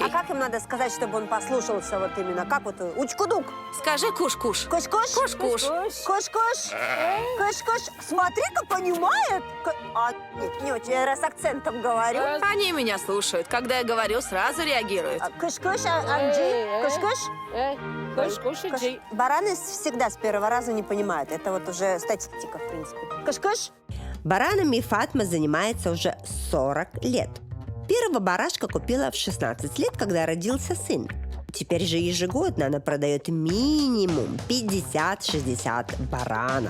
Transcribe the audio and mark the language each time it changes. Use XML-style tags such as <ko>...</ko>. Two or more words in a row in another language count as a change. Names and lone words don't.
<ru>А как им надо сказать, чтобы он послушался вот именно? Как вот учкудук? Скажи куш-куш. Куш-куш? Куш-куш. Куш-куш? Куш-куш? Смотри-ка, понимает. Нет, не очень, я с акцентом говорю. Они меня слушают. Когда я говорю, сразу реагируют. Куш-куш, Анджи? Куш-куш? Куш-кушай. Бараны всегда с первого раза не понимают. Это вот уже статистика, в принципе. Куш-куш? Баранами Фатма занимается уже 40 лет. Первого барашка купила в 16 лет, когда родился сын. Теперь же ежегодно она продает минимум 50-60 баранов.</ru>